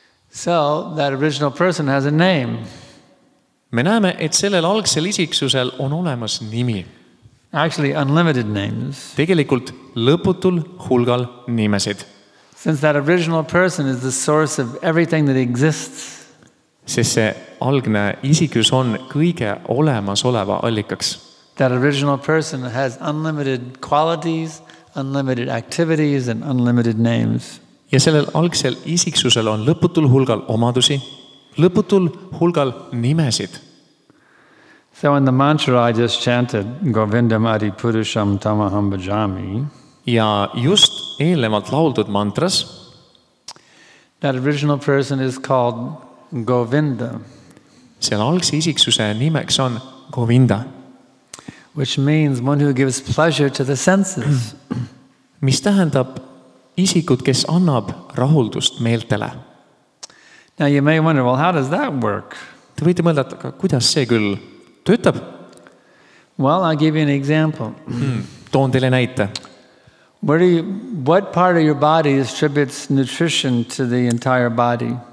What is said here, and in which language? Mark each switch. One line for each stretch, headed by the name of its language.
English: So that original person has a name.
Estonian: Me näeme, et sellel algsel isiksusel on olemas nimi.
English: Actually, unlimited names.
Estonian: Tegelikult lõputul hulgal nimesid.
English: Since that original person is the source of everything that exists,
Estonian: Sest see algne isikus on kõige olemasoleva allikaks.
English: that original person has unlimited qualities, unlimited activities, and unlimited names.
Estonian: Ja sellel algsel isiksusel on lõputul hulgal omadusi, lõputul hulgal nimesid.
English: So in the mantra I just chanted,
Sanskrit: Govindam Adi Purusham Tamaham Bhajami,
Estonian: Ja just eelnevalt lauldud mantras,
English: that original person is called Govinda,
Estonian: seal algse isiksuse nimeks on Govinda,
English: which means one who gives pleasure to the senses.
Estonian: mis tähendab isikut, kes annab rahuldust meeltele.
English: Now you may wonder, well, how does that work?
Estonian: Te võite mõelda, et aga kuidas see küll töötab?
English: Well, I'll give you an example.
Estonian: Toon teile näite.
English: What part of your body distributes nutrition to the entire body?